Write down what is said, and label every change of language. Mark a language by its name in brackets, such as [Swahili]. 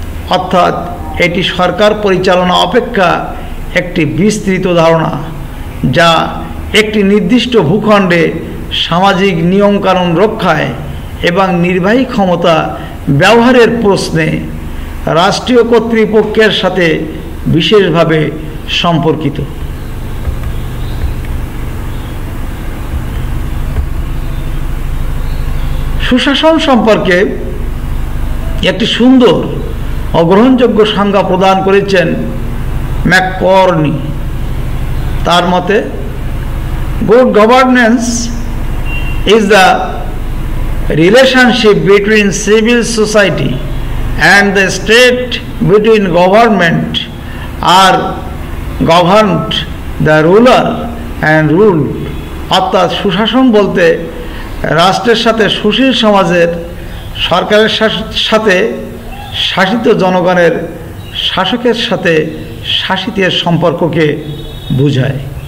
[Bangla] অর্থাৎ এটি সরকার পরিচালনা অপেক্ষা একটি বিস্তৃত ধারণা যা একটি নির্দিষ্ট ভূখণ্ডে সামাজিক নিয়মকানুন রক্ষায় এবং নির্বাহী ক্ষমতা ব্যবহারের প্রশ্নে রাষ্ট্রীয় কর্তৃপক্ষের সাথে বিশেষভাবে সম্পর্কিত। সুশাসন সম্পর্কে একটি সুন্দর ও গ্রহণযোগ্য সংজ্ঞা প্রদান করেছেন ম্যাককর্নি। তার মতে [English] good governance is the relationship between civil society and the state, between government are governed, the ruler and ruled. [Bangla] অর্থাৎ সুশাসন বলতে রাষ্ট্রের সাথে সুশীল সমাজের, সরকারের সাথে শাসিত জনগণের, শাসকের সাথে শাসিতের সম্পর্ককে বোঝায়।